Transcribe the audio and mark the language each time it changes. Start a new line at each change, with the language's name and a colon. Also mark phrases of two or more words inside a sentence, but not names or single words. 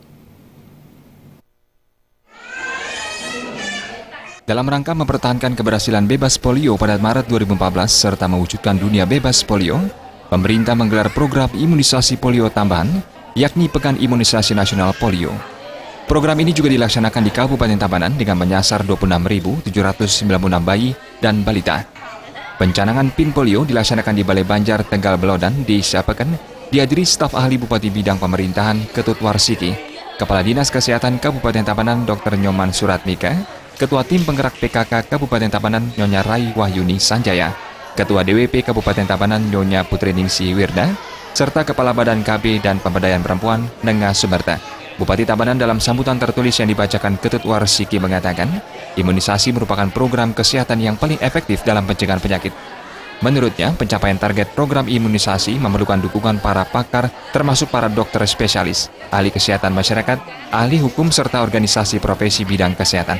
Indonesian: Dalam rangka mempertahankan keberhasilan bebas polio pada Maret 2014 serta mewujudkan dunia bebas polio, pemerintah menggelar program imunisasi polio tambahan, yakni Pekan Imunisasi Nasional Polio. Program ini juga dilaksanakan di Kabupaten Tabanan dengan menyasar 26.796 bayi dan balita. Pencanangan PIN polio dilaksanakan di Balai Banjar, Tegal, Belodan, Desa Peken, dihadiri staf ahli Bupati Bidang Pemerintahan Ketut Warsiki, Kepala Dinas Kesehatan Kabupaten Tabanan Dr. Nyoman Suratmika, Ketua Tim Penggerak PKK Kabupaten Tabanan Nyonya Rai Wahyuni Sanjaya, Ketua DWP Kabupaten Tabanan Nyonya Putri Ningsi Wirda, serta Kepala Badan KB dan Pemberdayaan Perempuan Nenga Sumerta. Bupati Tabanan dalam sambutan tertulis yang dibacakan Ketut Warsiki mengatakan, imunisasi merupakan program kesehatan yang paling efektif dalam pencegahan penyakit. Menurutnya, pencapaian target program imunisasi memerlukan dukungan para pakar, termasuk para dokter spesialis, ahli kesehatan masyarakat, ahli hukum, serta organisasi profesi bidang kesehatan.